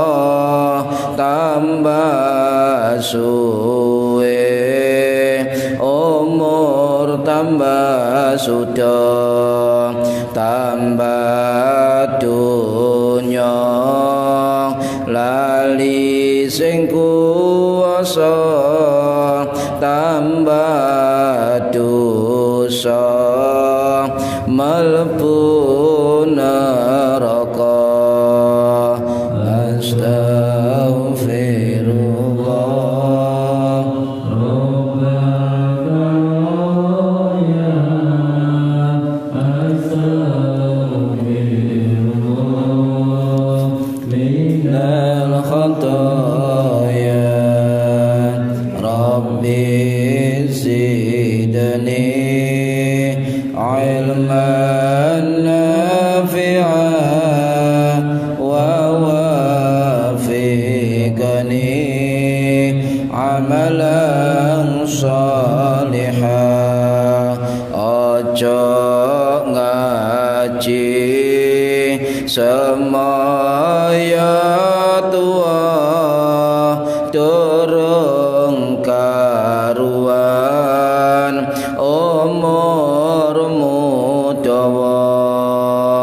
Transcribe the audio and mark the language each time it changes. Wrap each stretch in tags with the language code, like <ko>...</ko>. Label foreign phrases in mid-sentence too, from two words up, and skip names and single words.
<jv>tambah suwe umur tambah sudah, tambah dunya lali sing kuwasa, tambah dosa mlebu neraka.</jv> <ar>أستغفر الله من الخطايا. رب زدني علما نافعا ووفقني عملا صالحا.</ar> <jv>Ojo ngaji semaya tua, durung karuan umurmu dawa.</jv>